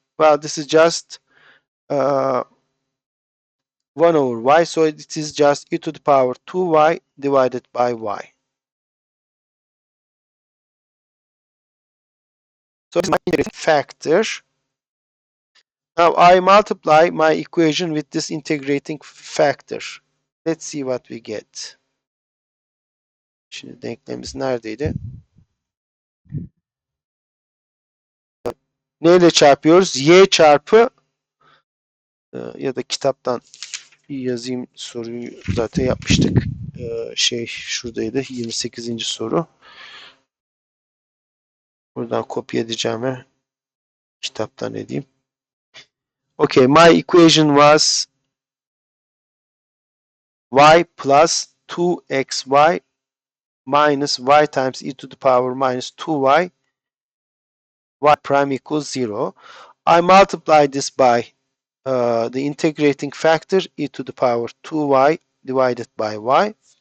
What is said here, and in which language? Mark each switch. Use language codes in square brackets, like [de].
[en] Well, this is just 1 over y, so it is just e to the power 2y divided by y. So this is my integrating factor. Now I multiply my equation with this integrating factor. Let's see what we get. [tr] Şimdi denklemimiz neredeydi? Neyle çarpıyoruz? Y çarpı ya da kitaptan yazayım, soruyu zaten yapmıştık. Şuradaydı, 28. soru. Buradan kopya edeceğim ve kitaptan edeyim. [en] Okay, my equation was y plus 2xy minus y times e to the power minus 2y, y prime equals 0. I multiply this by the integrating factor e to the power 2y divided by y.